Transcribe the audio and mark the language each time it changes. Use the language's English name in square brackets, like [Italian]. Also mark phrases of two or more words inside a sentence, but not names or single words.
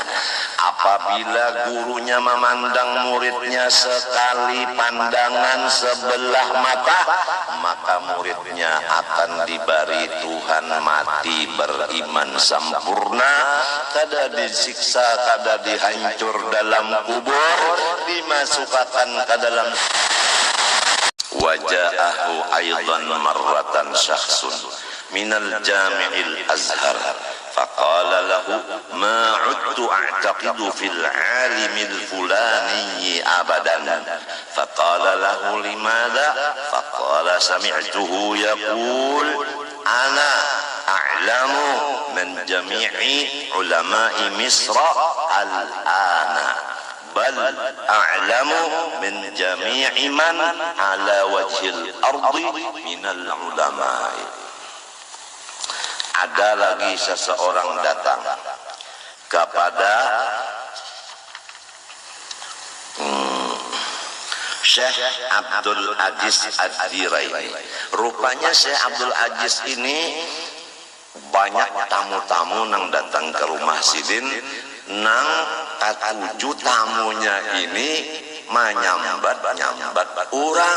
[Banjar] Apabila gurunya memandang muridnya sekali pandangan sebelah mata, maka muridnya akan diberi Tuhan mati beriman sempurna, kada disiksa, kada dihancur dalam kubur, dimasukkan ke dalam. [Arabic] وجاءه أيضا مرة شخص من الجامع الأزهر فقال له ما عدت أعتقد في العالم الفلاني أبدا فقال له لماذا فقال سمعته يقول أنا أعلم من جميع علماء مصر الآن بل أعلم من جميع من على وجه الأرض من العلماء. [Banjar] Ada lagi seseorang datang kepada Syekh Abdul Aziz Ad-Diraini. Rupanya Syekh Abdul Aziz ini banyak tamu-tamu nang datang ke rumah Sidin, nang katuju tamunya ini menyambat orang.